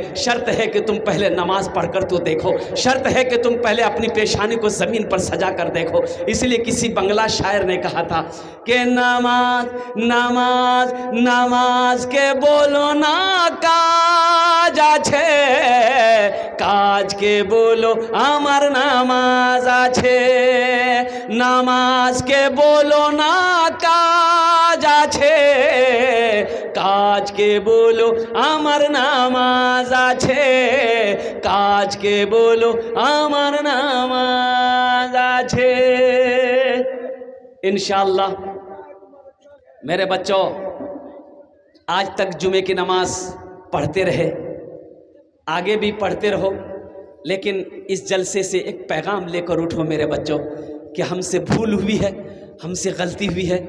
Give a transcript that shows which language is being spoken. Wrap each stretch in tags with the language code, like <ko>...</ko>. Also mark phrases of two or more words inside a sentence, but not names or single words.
<ur>شرط ہے کہ تم پہلے نماز پڑھ کر تو دیکھو, شرط ہے کہ تم پہلے اپنی پیشانی کو زمین پر سجا کر دیکھو. اس لیے کسی بنگلہ شاعر نے کہا تھا کہ</ur> <bn>নামাজ নামাজ নামাজ কে বলো না কাজ আছে, কাজ কে বলো আমার নামাজ আছে, নামাজকে বলো না কাজ আছে, কাজকে বলো আমার নামাজ আছে, কাজকে বলো আমার নামাজ আছে.</bn> <ur>انشاءاللہ میرے بچوں, آج تک جمعے کی نماز پڑھتے رہے, آگے بھی پڑھتے رہو, لیکن اس جلسے سے ایک پیغام لے کر اٹھو میرے بچوں کہ ہم سے بھول ہوئی ہے, ہم سے غلطی ہوئی ہے.</ur>